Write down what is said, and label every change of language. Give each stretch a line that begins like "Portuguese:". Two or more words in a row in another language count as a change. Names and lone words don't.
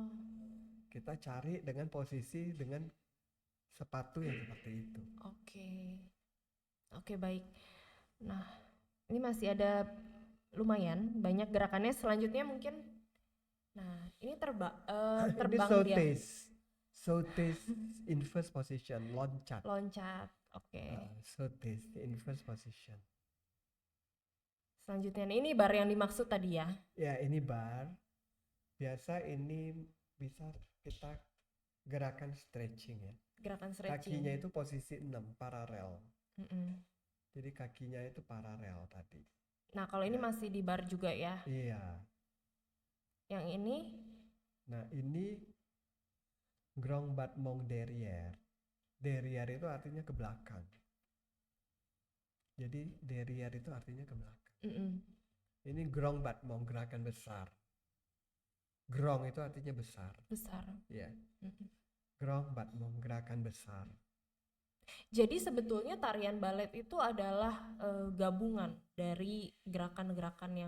Indonesian: dengan posisi dengan sepatu yang seperti itu. oke. Oke, baik. Nah, ini masih ada lumayan banyak gerakannya. Selanjutnya mungkin, nah ini Ini terbang dia,
English: Sautes in first position,
Indonesian: loncat. loncat. Oke.
English: Sautes in first position.
Indonesian: Selanjutnya ini bar yang dimaksud tadi ya. Ya, ini bar. Biasa ini bisa kita gerakan stretching ya. Gerakan stretching. Kakinya itu posisi 6 paralel. Mm-mm. Jadi kakinya itu paralel tadi. Nah, kalau ini masih di bar juga ya. Iya. Yang ini, Nah, ini
French: grand battement derrière.
Indonesian: Derrière itu artinya ke belakang. Jadi derrière itu artinya ke belakang. mm-mm. Ini
French: grand battement,
Indonesian: gerakan besar. Grand itu artinya besar. Besar. Ya. Mm-mm.
French: Grand battement,
Indonesian: gerakan besar. Jadi sebetulnya tarian balet itu adalah gabungan dari gerakan-gerakan yang